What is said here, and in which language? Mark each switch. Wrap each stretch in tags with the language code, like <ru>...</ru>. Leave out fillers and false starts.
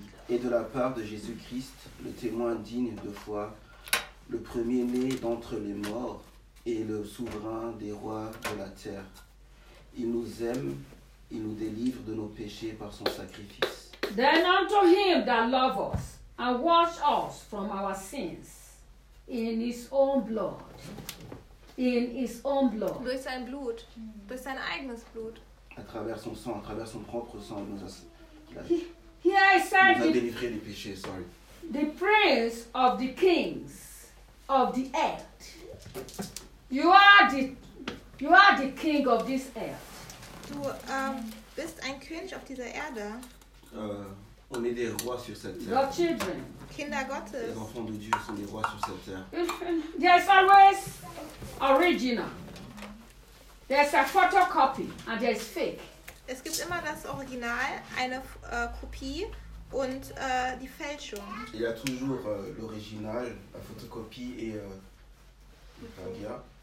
<fr>Et de la part de Jésus-Christ, le témoin digne de foi, le premier-né d'entre les morts et le souverain des rois de la terre. Il nous aime, il nous délivre de nos péchés par son sacrifice.</fr> <en>Then unto him that loved us and washed us from our sins in his own blood. In his own blood.</en> <de>Durch sein Blut, durch sein eigenes Blut.</de> <fr>À travers son sang, à travers son propre sang, il nous a, délivré des péchés,</fr> <en>sorry. The prince of the kings of the earth. You are the king of this earth.</en> <de>Du bist ein König auf dieser Erde.</de> <fr>On est des rois sur cette terre.</fr> <en>Your children.</en> <de>Kinder Gottes.</de> <fr>Les enfants de Dieu sont des rois sur cette terre.</fr> <en>There's always original. There's a photocopy and there's fake.</en> <de>Es gibt immer das Original, eine Kopie und die Fälschung.</de> <fr>Il y a toujours l'original, la photocopie et plagiat.</fr>